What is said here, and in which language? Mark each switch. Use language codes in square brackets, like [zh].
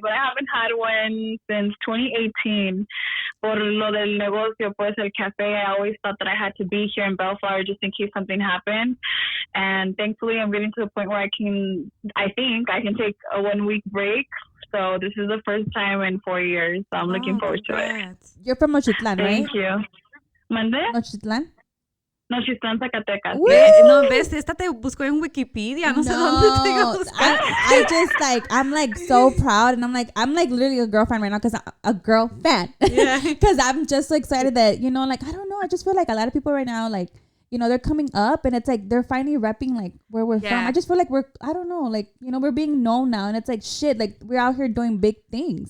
[en] But I haven't had one since 2018. [es] Por lo del negocio, pues el cafe, [en] I always thought that I had to be here in Bellflower just in case something happened. And thankfully, I'm getting to the point where I think I can take a 1 week break. So this is the first time in 4 years. So I'm looking forward to it. You're from Mochitlan, right? Thank you. [es] ¿Mande? [en] Mochitlan? No, she's from Zacatecas. [es] No, ves, esta te buscó en Wikipedia. No sé dónde te buscó. [en] I just like, I'm like so proud. And I'm like literally a girl fan right now because I'm a girl fan. Yeah. Because I'm just so excited that, you know, like, I don't know. I just feel like a lot of people right now, like, you know, they're coming up and it's like they're finally repping like where we're from. I just feel like I don't know, like, you know, we're being known now and it's like shit, like we're out here doing big things.